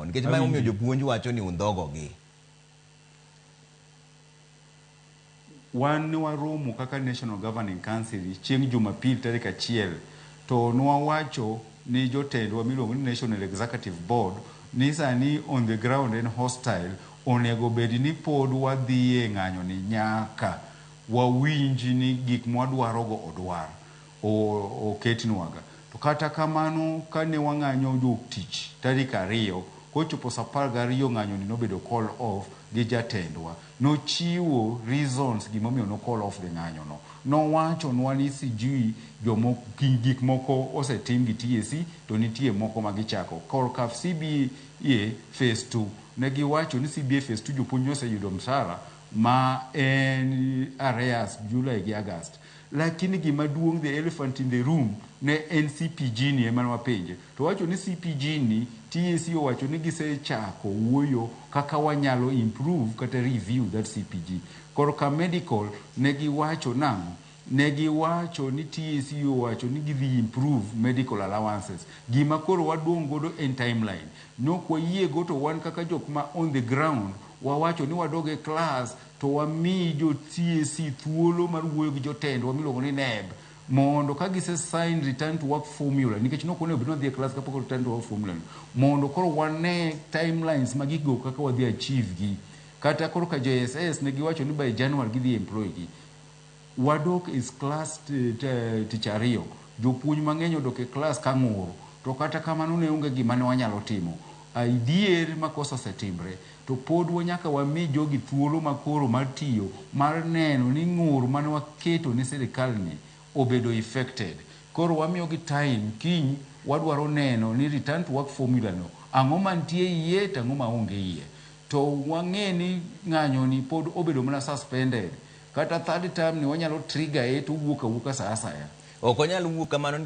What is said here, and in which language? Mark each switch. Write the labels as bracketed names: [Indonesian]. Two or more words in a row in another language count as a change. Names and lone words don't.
[Luo (Kenya and Tanzania)] Nikech ma omiyo jopuonj wacho ni undhogo gi. Wan waromo kaka National Governing Council chieng' Jumapil tarik 1 to nwawacho ni jotendwa miluongo ni National Executive Board ni sani [English] on the ground [Luo (Kenya and Tanzania)] en hostile, onego bed ni pod wadhiye ng'anyo ni nyaka wawinji ni gik mwadwarogo odwar oketnwaga. To kata kamano kane wang'anyo jotich tarik 2 kochopo sa 12 ng'anyo ni nobedo [English] call off [Luo (Kenya and Tanzania)] gi jatendwa. Nochiwo reasons gimomiyo no [English] call off the [Luo (Kenya and Tanzania)] ng'anyo no. Nowacho nwa ni sijui gik moko osetim gi TSC to nitie moko magichako. Korka CBA phase 2 negi wacho ni CBA phase 2 jopuonj oseyudo msara ma en arrears July gi August. Lakini gima duong' [English] the elephant in the room [Luo (Kenya and Tanzania)] ne NCPG ni ema wapenje. To wacho ni CPG ni TSC wacho ni gisechako wuoyo kaka wanyalo improve kata [English] review that [Luo (Kenya and Tanzania)] CPG. Korka medical negi wacho nang'o? Negi wacho ni TSC wacho ni gidhi improve [English] medical allowances. [Luo (Kenya and Tanzania)] Gima koro waduong' godo en timeline. Nok wayie go to wan kaka jok ma [English] on the ground [Luo (Kenya and Tanzania)] wawacho ni wadoge class to wami jo TSC thuolo mar wuoyo gi jotendwa miluongo ni NEB mondo ka gise sign [English] return to work formula [Luo (Kenya and Tanzania)] nikech nok onego bed ni wadhi class kapok [English] return to work formula [Luo (Kenya and Tanzania)] mondo koro wane timelines magigo kaka wadhi achieve gi. Kata koro ka JSS ne giwacho ni [English] by January [Luo (Kenya and Tanzania)] gidhi employ gi. Wadok is class tich 2 jopuonj mang'eny odok e class ka ng'uro to kata kamano ne onge gima ne wanyalo timo. Aidier makosa setimbre to pod wanyaka wami jogi thuolo makoro mar tiyo mar neno ni ng'ur mane waketo ne sirikal ni obedo effected. Koro wamiyo gi time kiny wadwaro neno ni [English] return to work formula [Luo (Kenya and Tanzania)] no ang'o mantie iye to ang'o maonge iye. To wang'e ni ng'anyo ni pod obedo mana suspended. Kata [English] third term [Luo (Kenya and Tanzania)] ni wanyalo trigger to wuok awuoka sa asaya. Ok onyal wuok kamano.